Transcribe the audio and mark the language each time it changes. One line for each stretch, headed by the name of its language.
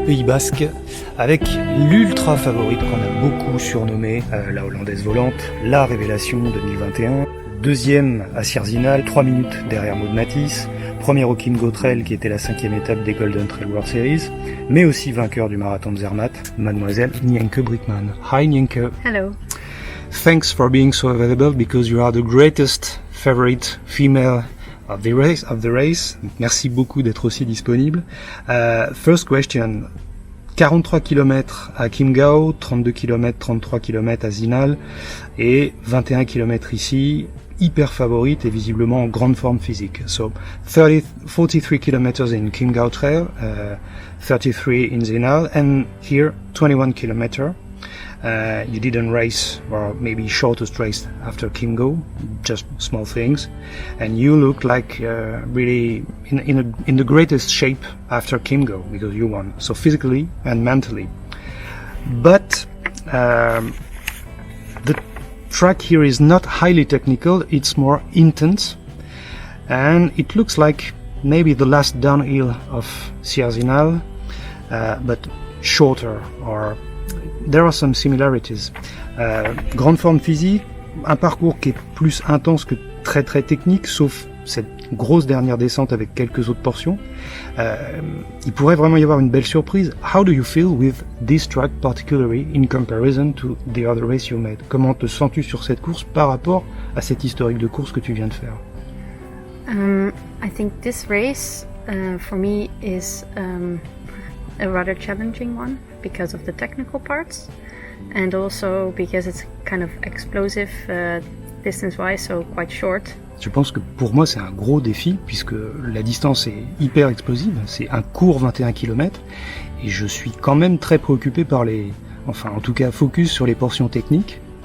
French: Basque avec l'ultra favorite qu'on a beaucoup surnommée la Hollandaise Volante, la révélation 2021. Deuxième à Sierre-Zinal, 3 minutes derrière Mathys. Première au Kimgo Trail qui était la 5e étape des Golden Trail World Series, mais aussi vainqueur du marathon de Zermatt, mademoiselle Nienke Brinkman.
English: Hi Nienke. Hello. Thanks for being so available because you are the greatest favorite female of the race.
French: Merci beaucoup d'être aussi disponible.
English: First question.
French: 43 km à Chiemgau, 32 km, 33 km à Zinal et 21 km ici, hyper favorite et visiblement en grande forme physique.
English: So 43 km in Chiemgau Trail, 33 in Zinal, and here 21 km. You didn't race, or maybe shortest race after Chiemgau, just small things, and you look like really in the greatest shape after Chiemgau because you won, so physically and mentally. But the track here is not highly technical; it's more intense, and it looks like maybe the last downhill of Sierre-Zinal, but shorter or. There are some similarities.
French: Grande forme physique, un parcours qui est plus intense que très très technique, sauf cette grosse dernière descente avec quelques autres portions. Il pourrait vraiment y avoir une belle surprise.
English: How do you feel with this track particularly in comparison to the other race you made?
French: Comment te sens-tu sur cette course par rapport à cette historique de course que tu viens de faire?
English: I think this race for me is a rather challenging one because of the technical parts and also because it's kind of explosive distance-wise, so quite short.
French: Je pense que pour moi c'est un gros défi puisque la distance est hyper explosive, c'est un court 21 km et je suis quand même très préoccupé par en tout cas focus sur les portions techniques.